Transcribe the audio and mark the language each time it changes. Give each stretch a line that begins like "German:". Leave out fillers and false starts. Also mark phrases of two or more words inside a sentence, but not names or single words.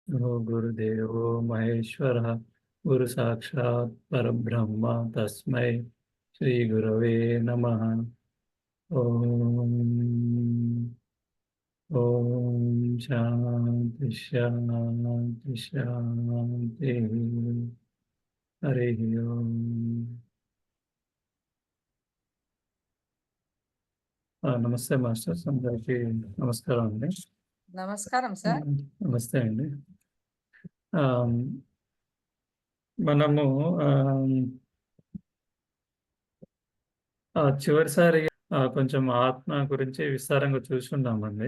Sanskrit: गुरुदेवो महेश्वरः गुरु साक्षात् परब्रह्म तस्मै श्री गुरवे नमः। ओम ओम शांति शांति शांति। हरि ओम।
Telugu: నమస్తే మాస్టర్స్, అందరికీ నమస్కారం అండి. నమస్కారం సార్. నమస్తే అండి. మనము చివరిసారి కొంచెం ఆత్మ గురించి విస్తారంగా చూసుకున్నామండి.